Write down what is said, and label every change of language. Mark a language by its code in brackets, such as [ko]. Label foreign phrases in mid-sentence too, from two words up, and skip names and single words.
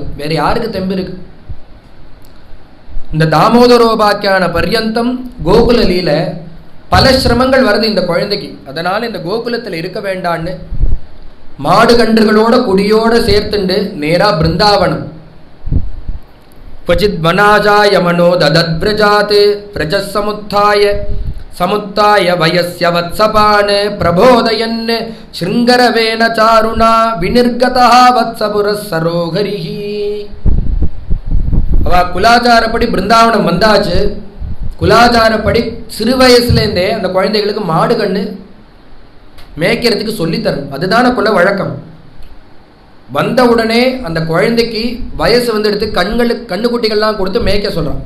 [ta] வேற யாருக்கு தெம்பு இருக்கு? இந்த தாமோதரோபாக்கியான பர்யந்தம் கோகுல லீல பல சிரமங்கள் வருது இந்த குழந்தைக்கு. அதனால இந்த கோகுலத்தில் இருக்க வேண்டான்னு மாடு கன்றுகளோட குடியோட சேர்த்துண்டு நேரா பிருந்தாவனம். [sa] क्वचित् वनाजाय मनो ददद्व्रजात् समुत्थाय वयस्य वत्सपान् प्रबोधयन् शृङ्गरवेन चारुणा विनिर्गतः वत्सपुरः सरोहरिः. [ta] அவ குலாச்சாரப்படி பிருந்தாவனம் வந்தாச்சு. குலாச்சாரப்படி சிறு வயசுலேருந்தே அந்த குழந்தைகளுக்கு மாடு கண்ணு மேய்க்கிறதுக்கு சொல்லித்தரும். அதுதான குல வழக்கம். வந்த உடனே அந்த குழந்தைக்கு வயசு வந்துடுத்து கண்ணுக்குட்டிகள்லாம் கொடுத்து மேய்க்க சொல்றான்.